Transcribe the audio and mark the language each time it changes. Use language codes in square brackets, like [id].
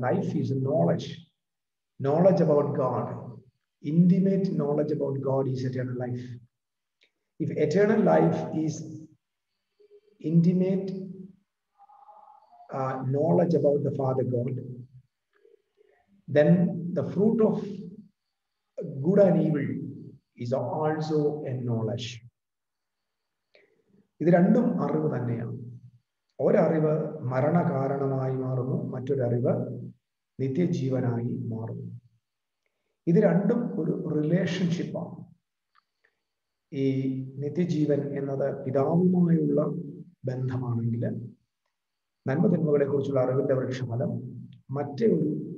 [en] Life is knowledge about God. Intimate knowledge about God is eternal life. If eternal life is intimate knowledge about the Father God, then the fruit of good and evil is also a knowledge. [ml] ഇത് രണ്ടും അറിവ് തന്നെയാണ്. ഒരറിവ് മരണകാരണമായി മാറുന്നു, മറ്റൊരറിവ് നിത്യജീവനായി മാറുന്നു. ഇത് രണ്ടും ഒരു റിലേഷൻഷിപ്പാണ്. ഈ നിത്യജീവൻ എന്നത് പിതാവുമായുള്ള ബന്ധമാണെങ്കിൽ നന്മതിന്മകളെ കുറിച്ചുള്ള അറിവിന്റെ വൃക്ഷഫലം മറ്റേ ഒരു